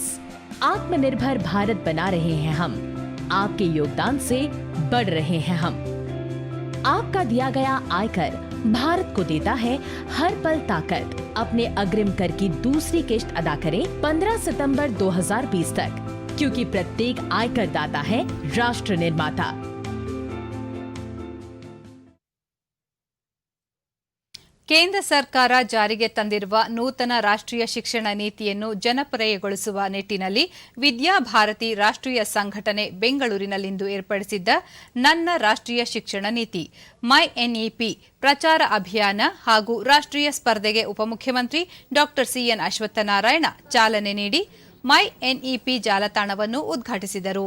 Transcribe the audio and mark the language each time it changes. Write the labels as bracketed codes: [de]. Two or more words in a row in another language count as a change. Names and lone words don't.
[hi] आत्मनिर्भर भारत बना रहे हैं हम, आपके योगदान से बढ़ रहे हैं हम। आपका दिया गया आयकर भारत को देता है हर पल ताकत। अपने अग्रिम कर की दूसरी किश्त अदा करें 15 सितंबर 2020 तक, क्योंकि प्रत्येक आयकर दाता है राष्ट्र निर्माता। [kn] ಕೇಂದ್ರ ಸರ್ಕಾರ ಜಾರಿಗೆ ತಂದಿರುವ ನೂತನ ರಾಷ್ಟ್ರೀಯ ಶಿಕ್ಷಣ ನೀತಿಯನ್ನು ಜನಪ್ರಿಯಗೊಳಿಸುವ ನಿಟ್ಟಿನಲ್ಲಿ ವಿದ್ಯಾಭಾರತಿ ರಾಷ್ಟ್ರೀಯ ಸಂಘಟನೆ ಬೆಂಗಳೂರಿನಲ್ಲಿಂದು ಏರ್ಪಡಿಸಿದ್ದ ನನ್ನ ರಾಷ್ಟ್ರೀಯ ಶಿಕ್ಷಣ ನೀತಿ ಮೈ ಎನ್ಇಪಿ ಪ್ರಚಾರ ಅಭಿಯಾನ ಹಾಗೂ ರಾಷ್ಟ್ರೀಯ ಸ್ಪರ್ಧೆಗೆ ಉಪಮುಖ್ಯಮಂತ್ರಿ ಡಾ ಸಿಎನ್ ಅಶ್ವತ್ಥನಾರಾಯಣ ಚಾಲನೆ ನೀಡಿ ಮೈ ಎನ್ಇಪಿ ಜಾಲತಾಣವನ್ನು ಉದ್ಘಾಟಿಸಿದರು.